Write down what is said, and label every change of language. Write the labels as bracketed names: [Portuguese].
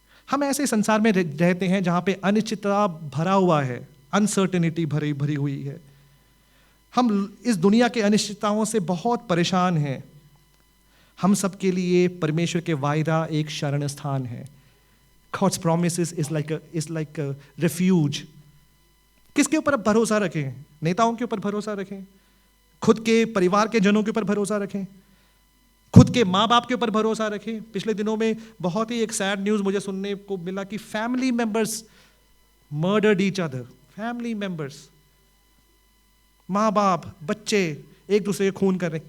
[Hindi] हम ऐसे संसार में रहते हैं जहां पे अनिश्चितता भरा हुआ है, अनसर्टेनिटी भरी हुई है। हम इस दुनिया के अनिश्चितताओं से बहुत परेशान हैं। हम सबके लिए परमेश्वर के वायदा एक शरण स्थान है। [English] God's promises is like a refuge. [Hindi] किसके ऊपर आप भरोसा रखें? नेताओं के ऊपर भरोसा रखें, खुद के परिवार के जनों के ऊपर भरोसा रखें, खुद के माँ बाप के ऊपर भरोसा रखें। पिछले दिनों में बहुत ही एक सैड न्यूज मुझे सुनने को मिला कि [English] Family members murdered each other. [Hindi] Family members, माँ बाप, बच्चे एक दूसरे को खून कर रहे हैं।